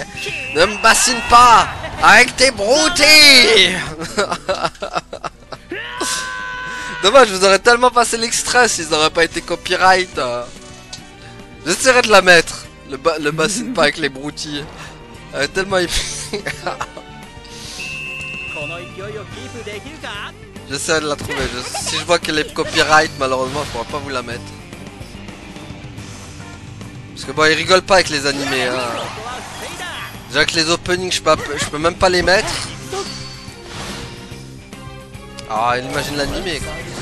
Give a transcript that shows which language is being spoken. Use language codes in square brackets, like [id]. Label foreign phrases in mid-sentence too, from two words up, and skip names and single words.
[fr] Ne me bassine pas avec tes broutilles. Dommage, je vous aurais tellement passé l'extrait s'ils n'auraient pas été copyright. J'essaierai de la mettre. Le bassine pas avec les broutilles. Tellement épique. [ja] この勢いをキープできるか [fr] J'essaierai de la trouver. Si je vois qu'elle est copyright, malheureusement, je pourrai pas vous la mettre. Parce que bon, ils rigolent pas avec les animés. Hein. Déjà que les openings, je peux même pas les mettre. Ah, imagine l'animé quoi.